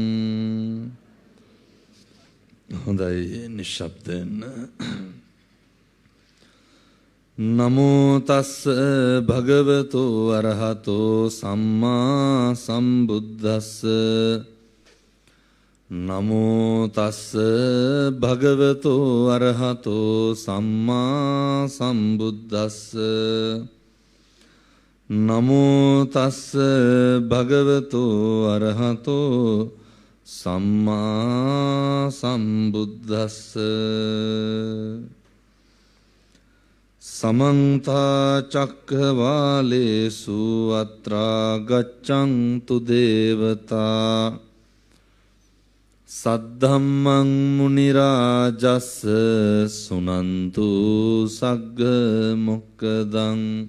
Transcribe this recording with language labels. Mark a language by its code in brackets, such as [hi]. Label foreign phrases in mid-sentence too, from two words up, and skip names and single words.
[si] හොඳයි නිශ්ශබ්දයෙන් [pi] නමෝ තස්ස භගවතෝ අරහතෝ සම්මා සම්බුද්දස්ස නමෝ තස්ස භගවතෝ අරහතෝ සම්මා සම්බුද්දස්ස නමෝ තස්ස භගවතෝ අරහතෝ සම්මා සම්බුද්දස්ස සමන්ත චක්ඛවාලේසු අත්‍රා ගච්ඡන්තු දේවතා සද්ධම්මං මුනි රාජස්ස සුනන්තු සග්ග මොක්ඛදං